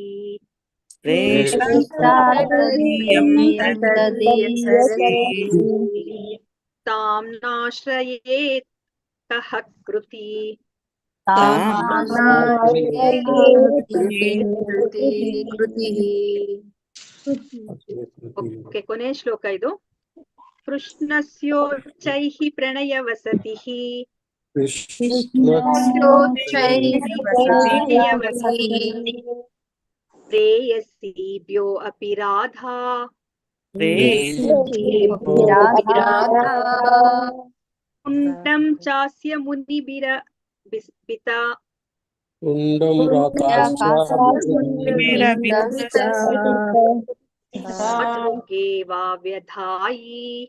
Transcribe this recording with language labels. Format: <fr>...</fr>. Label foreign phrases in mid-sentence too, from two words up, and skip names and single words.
<sa>ತಾಂ ನಾಶ್ರಯೇತ್ ಕಃ ಕೃತಿ</sa> <kn>ಓಕೆ, ಕೊನೆಯ ಶ್ಲೋಕ ಇದು.</kn> <sa>ಕೃಷ್ಣಸ್ಯೋಚ್ಚೈಃ ಪ್ರಣಯ ವಸತಿಃ ಪ್ರೇಯಸೀಭ್ಯೋ ಅಪಿ ರಾಧಾ ಕುಂಡಂ ಚಾಸ್ಯ ಮುನಿಭಿರ ಬಿಸ್ಪಿತಾ ತಾದೃಗೇ ವಾ ವ್ಯಧಾಯಿ</sa>